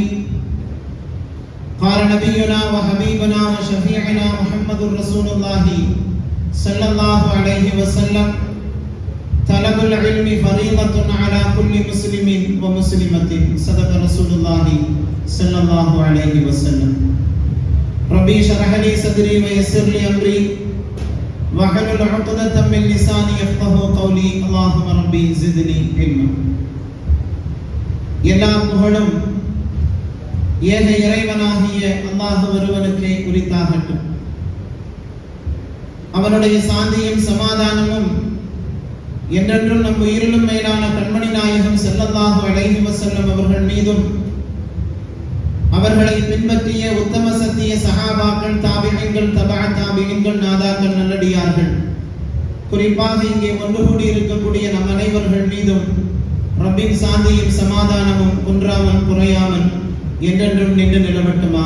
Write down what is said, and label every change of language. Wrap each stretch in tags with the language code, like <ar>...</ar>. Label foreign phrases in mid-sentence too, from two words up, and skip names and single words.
<ar>قال نبينا وحبيبنا وشفيعنا محمد رسول الله صلى الله عليه وسلم: طلب العلم فريضة على كل مسلم ومسلمة. صدق رسول الله صلى الله عليه وسلم. ربي اشرح لي صدري ويسر لي أمري واحلل عقدة من لساني يفقهوا قولي. اللهم ربي زدني علما.</ar> <ta>எல்லா புகழும் ஏக இறைவனாகிய அல்லாஹ் ஒருவனுக்கே உரித்தாகட்டும். அவனுடைய சாந்தியும் சமாதானமும் என்றென்றும் நம் உயிரிலும் மேலான கண்மணி நாயகம்</ta> <ar>صلى الله عليه وسلم</ar> <ta>அவர்கள் மீதும், அவர்களை பின்பற்றிய உத்தம சத்திய சஹாபாக்கள், தாபிஈன்கள், தபஅ தாபிஈன்கள், நாதாக்கள், நல்லடியார்கள், குறிப்பாக இங்கே ஒன்று கூடி இருக்கக்கூடிய நம் அனைவர்கள் மீதும் ரப்பின் சாந்தியும் சமாதானமும் குன்றாமல் குறையாமல் என்றென்றும் நின்று நிலவட்டுமாக.</ta>